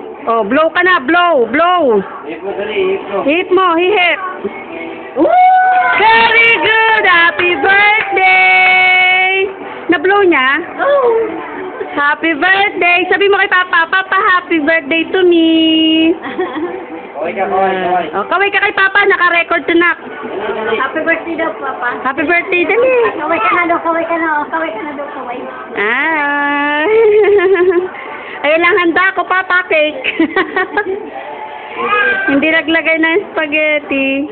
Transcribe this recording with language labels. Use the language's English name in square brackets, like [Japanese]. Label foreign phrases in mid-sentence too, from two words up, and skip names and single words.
[Filipino] Oh, blow ka na, blow, blow. Hip mo, dali, hip mo. Hit mo, [English] hihip. Very good! Happy birthday! [Filipino] Na-blow niya? Oh. [English] Happy birthday! [Filipino] Sabi mo kay [English] Papa, Papa, happy birthday to me! [Filipino] Kaway ka, kaway. Oh, kaway ka kay Papa, naka-record to nak. [English] Happy birthday [Filipino] daw, Papa. [English] Happy birthday, dali! [Filipino] Kaway ka na daw, kaway ka na. Kaway ka na daw, kaway. Ay! Ayun lang handa ko, Papa, cake. Hindi naglagay ng spaghetti.